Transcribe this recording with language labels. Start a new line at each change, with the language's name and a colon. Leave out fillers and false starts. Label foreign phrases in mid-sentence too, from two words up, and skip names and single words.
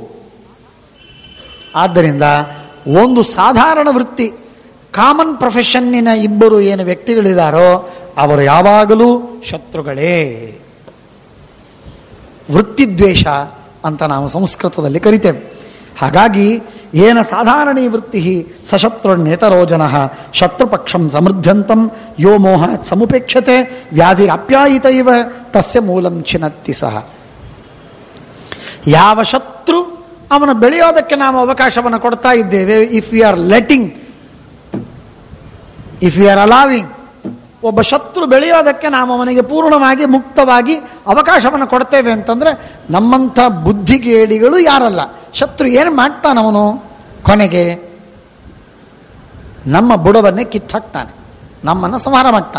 Kannada: ಆದ್ದರಿಂದ ಒಂದು ಸಾಧಾರಣ ವೃತ್ತಿ,
English: common profession
Kannada: ಇಬ್ಬರು ಏನು ವ್ಯಕ್ತಿಗಳಿದ್ದಾರೋ ಅವರು ಯಾವಾಗಲೂ ಶತ್ರುಗಳೇ. ವೃತ್ತಿದ್ವೇಷ ಅಂತ ನಾವು ಸಂಸ್ಕೃತದಲ್ಲಿ ಕರಿತೇವೆ.
Sanskrit: ಹಾಗಾಗಿ ಏನ ಸಾಧಾರಣೀ ವೃತ್ತಿ ಸಶತ್ರುನ್ನೇತರೋ ಜನಃ ಶತ್ರುಪಕ್ಷಂ ಸಮೃದ್ಧಂತಂ ಯೋ ಮೋಹ ಸಮುಪೇಕ್ಷತೆ ವ್ಯಾಧಿರಪ್ಯಾಯಿತ ಇವ ತಸ್ಯ ಮೂಲಂ ಚಿನತ್ತಿ ಸಹ.
Kannada: ಯಾವ ಶತ್ರು ಅವನು ಬೆಳೆಯೋದಕ್ಕೆ ನಾವು ಅವಕಾಶವನ್ನು ಕೊಡ್ತಾ ಇದ್ದೇವೆ,
English: if we are letting, if we are allowing,
Kannada: ಒಬ್ಬ ಶತ್ರು ಬೆಳೆಯೋದಕ್ಕೆ ನಾವು ಅವನಿಗೆ ಪೂರ್ಣವಾಗಿ ಮುಕ್ತವಾಗಿ ಅವಕಾಶವನ್ನು ಕೊಡ್ತೇವೆ ಅಂತಂದ್ರೆ ನಮ್ಮಂಥ ಬುದ್ಧಿಗೇಡಿಗಳು ಯಾರಲ್ಲ. ಶತ್ರು ಏನು ಮಾಡ್ತಾನವನು? ಕೊನೆಗೆ ನಮ್ಮ ಬುಡವನ್ನೇ ಕಿತ್ತಾಕ್ತಾನೆ, ನಮ್ಮನ್ನು ಸಂಹಾರ ಮಾಡ್ತಾನೆ.